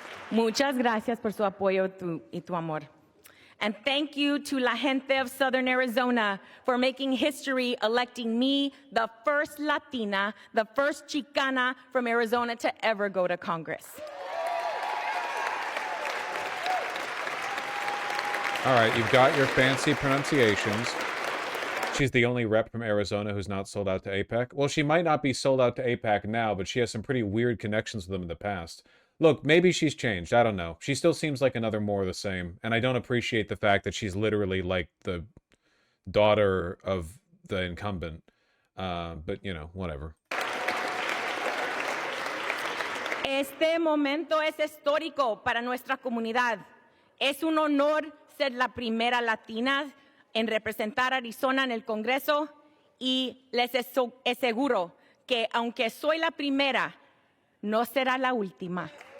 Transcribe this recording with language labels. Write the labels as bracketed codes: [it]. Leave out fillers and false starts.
[es] Muchas gracias por su apoyo y tu amor. [en] And thank you to [es] la gente [en] of Southern Arizona for making history, electing me the first Latina, the first Chicana from Arizona to ever go to Congress. All right, you've got your fancy pronunciations. She's the only rep from Arizona who's not sold out to AIPAC. Well, she might not be sold out to AIPAC now, but she has some pretty weird connections with them in the past. Look, maybe she's changed. I don't know. She still seems like another more of the same. And I don't appreciate the fact that she's literally like the daughter of the incumbent. But, you know, whatever. [es] Este momento es histórico para nuestra comunidad. Es un honor ser la primera latina en representar a Arizona en el Congreso y les aseguro que aunque soy la primera, no será la última.